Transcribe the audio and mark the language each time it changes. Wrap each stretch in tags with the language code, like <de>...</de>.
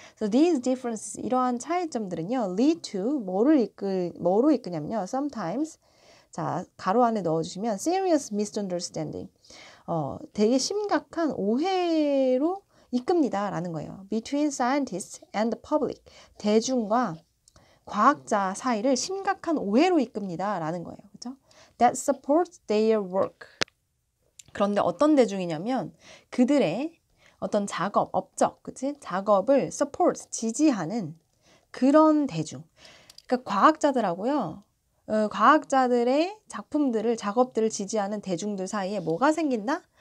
<en>So these differences,</en> <ko>이러한 차이점들은요,</ko> <en>lead to</en> <ko>뭐로 이끄냐면요,</ko> <en>sometimes,</en> <ko>자, 가로 안에 넣어주시면</ko> <en>serious misunderstanding,</en> <ko>되게 심각한 오해로 이끕니다라는 거예요.</ko> <en>Between scientists and the public,</en> <ko>대중과 과학자 사이를 심각한 오해로 이끕니다라는 거예요. 그렇죠?</ko> <en>That supports their work.</en> <ko>그런데 어떤 대중이냐면 그들의 어떤 업적, 그치? 작업을 support, 지지하는 그런 대중. 그러니까 과학자들하고요. 과학자들의 작업들을 지지하는 대중들 사이에 뭐가 생긴다?</ko>